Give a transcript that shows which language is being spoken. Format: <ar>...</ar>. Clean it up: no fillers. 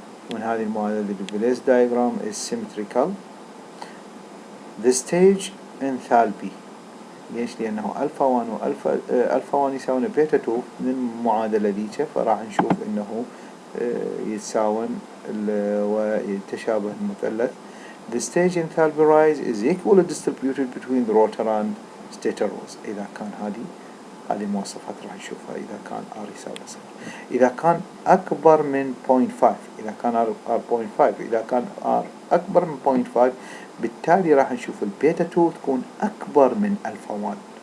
<ar>ومن هذه المعادلة البليس</ar> <en>diagram is symmetrical. The stage enthalpy،</en> <ar>ليش؟ لأنه ألفا 1 ألفا 1 يساوي بيتا 2 من المعادلة ذيك، فراح نشوف أنه يتساون ويتشابه المثلث.</ar> <en>The stage enthalpy rise is equally distributed between the rotor and stator rows.</en> <ar>إذا كان هذه المواصفات راح نشوفها. إذا كان R يساوي صفر، إذا كان أكبر من 0.5، إذا كان R 0.5، إذا كان R أكبر من 0.5، بالتالي راح نشوف البيتا 2 تكون أكبر من ألفا 1.</ar>